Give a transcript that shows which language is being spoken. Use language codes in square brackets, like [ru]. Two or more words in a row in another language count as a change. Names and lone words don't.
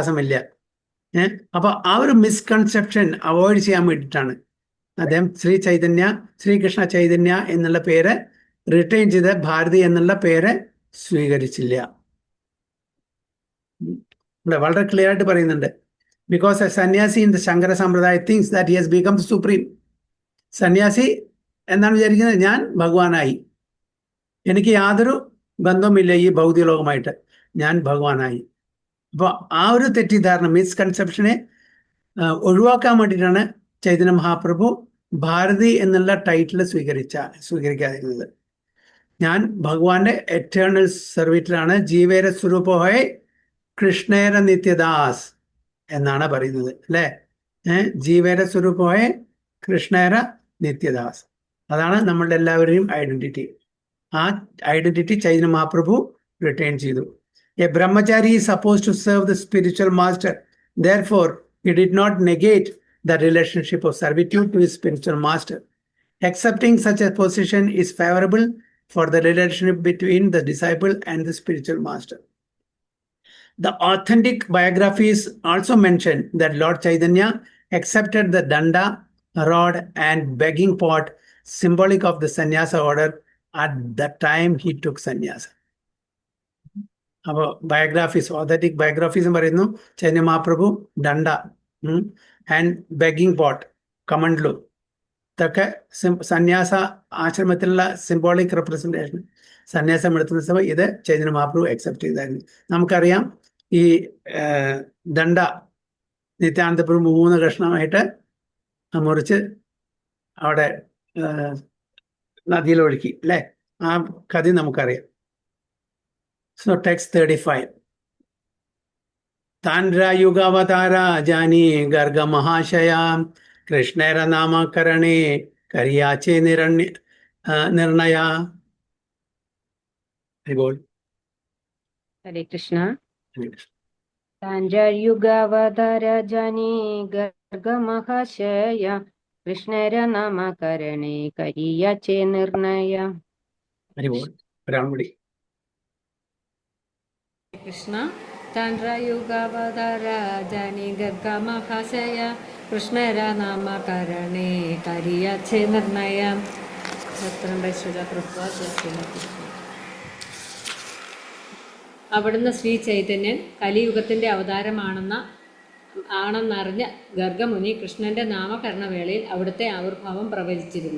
[ml] അപ്പൊ ആ ഒരു [en] misconception avoid [ml] ചെയ്യാൻ വേണ്ടിയിട്ടാണ്. അദ്ദേഹം ശ്രീകൃഷ്ണ ചൈതന്യ എന്നുള്ള പേര് റിട്ടേൺ ചെയ്ത് ഭാരതി എന്നുള്ള പേര് സ്വീകരിച്ചില്ല. വളരെ ക്ലിയർ ആയിട്ട് പറയുന്നുണ്ട്. [en] because a sannyasi in the Shankara sampradaya thinks that he has become supreme. [ml] സന്യാസി എന്നാണ് വിചാരിക്കുന്നത്, ഞാൻ ഭഗവാനായി, എനിക്ക് യാതൊരു ബന്ധവുമില്ല ഈ ഭൗതിക ലോകമായിട്ട്, ഞാൻ ഭഗവാനായി. അപ്പോൾ ആ ഒരു തെറ്റിദ്ധാരണ, മിസ്കൺസെപ്ഷനെ ഒഴിവാക്കാൻ വേണ്ടിയിട്ടാണ് ചൈതന്യ മഹാപ്രഭു ഭാരതി എന്നുള്ള ടൈറ്റിൽ സ്വീകരിക്കാതിരുന്നത്. ഞാൻ ഭഗവാന്റെ എറ്റേണൽ സർവീറ്റിലാണ്, [bn] জীবের স্বরূপ হয় কৃষ্ণের নিত্যদাস [ml] എന്നാണ് പറയുന്നത് അല്ലേ. [bn] জীবের স্বরূপ হয় কৃষ্ণের নিত্যদাস, [ml] അതാണ് നമ്മളുടെ എല്ലാവരുടെയും ഐഡന്റിറ്റി. ആ ഐഡന്റിറ്റി ചൈതന്യ മഹാപ്രഭു റിട്ടേൺ ചെയ്തു. [en] a brahmachari is suppose to serve the spiritual master, therefore he did not negate the relationship of servitude to his spiritual master. Accepting such a position is favorable for the relationship between the disciple and the spiritual master. The authentic biographies also mention that Lord Chaitanya accepted the danda, rod and begging pot, symbolic of the sannyasa order, at the time he took sannyasa. [ml] അപ്പോൾ [en] biographies, authentic biographies [ml] പറയുന്നു ചൈതന്യ മഹാപ്രഭു [en] danda and begging pot, [ml] കമണ്ട്ലു, ഇതൊക്കെ സന്യാസ ആശ്രമത്തിലുള്ള [en] symbolic representation. [ml] സന്യാസം എടുത്തുന്ന സമയം ഇത് ചൈതന്യ മഹാപ്രഭു അക്സെപ്റ്റ് ചെയ്തായിരുന്നു. നമുക്കറിയാം ഈ ദണ്ഡ നിത്യാനന്ദപ്രഭു 3 കഷ്ണമായിട്ട് മുറിച്ച് അവിടെ നദിയിലൊഴുക്കി അല്ലേ, ആ കഥ നമുക്കറിയാം. [en] So text 35. [bn] তান্দ্র যুগাবতার জানি গর্গ মহাশয় কৃষ্ণের নামকরণে করিয়াছে নির্ণয়. [sa] हरे कृष्ण. [bn] তাঞ্জযুগাবদার জানি গর্গ মহাশয় কৃষ্ণের নামকরণে করিয়াছে নির্ণয়. কৃষ্ণ চন্দ্রযুগাবতার জনি গর্গ মহাশয় কৃষ্ণের নামকরণে করিয়াছে নির্ণয়. [ml] അവിടുന്ന് ശ്രീ ചൈതന്യൻ കലിയുഗത്തിന്റെ ആണെന്നറിഞ്ഞ ഗർഗമുനി കൃഷ്ണന്റെ നാമകരണവേളയിൽ അവിടുത്തെ ആവിർഭാവം പ്രവചിച്ചിരുന്നു.